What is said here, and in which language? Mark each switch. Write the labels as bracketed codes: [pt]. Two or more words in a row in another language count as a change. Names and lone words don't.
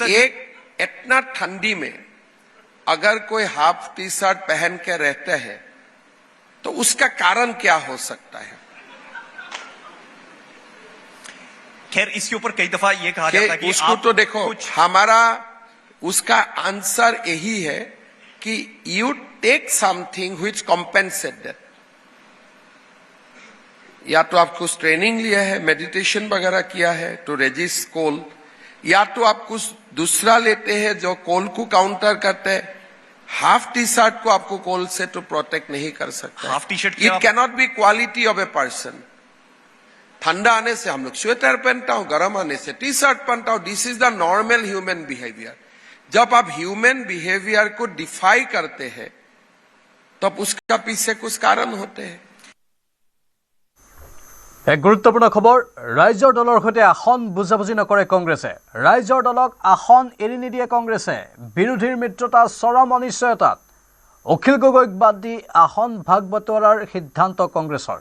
[hi] एक इतना ठंडी में अगर कोई [en] half T-shirt [hi] पहन के रहते हैं तो उसका कारण क्या हो सकता है? खैर, इसके ऊपर कई दफा ये कहा जाता है कि उसको आप तो देखो, हमारा उसका आंसर यही है कि [en] you take something which compensate that. [hi] या तो आप कुछ ट्रेनिंग लिया है, मेडिटेशन वगैरह किया है [en] to resist cold, [hi] या तो आप कुछ दूसरा लेते हैं जो कोल को काउंटर करते हैं। [en] half T shirt [hi] को आपको कोल से तो प्रोटेक्ट नहीं कर सकता। [en] half T shirt it cannot be quality of a person. [hi] ठंडा आने से हम लोग स्वेटर पहनता हूं, गर्म आने से टी शर्ट पहनता हूं। [en] this is the normal human behaviour. [hi] जब आप [en] human behaviour [hi] को डिफाई करते हैं तब उसका पीछे कुछ कारण होते हैं। [as] এক গুৰুত্বপূৰ্ণ খবৰ, ৰাইজৰ দলৰ সৈতে আসন বুজাবুজি নকৰে কংগ্ৰেছে। ৰাইজৰ দলক আসন এৰি নিদিয়ে কংগ্ৰেছে। বিৰোধীৰ মিত্ৰতা চৰম অনিশ্চয়তাত। অখিল গগৈক বাদ দি আসন ভাগ বটোৱাৰাৰ সিদ্ধান্ত কংগ্ৰেছৰ।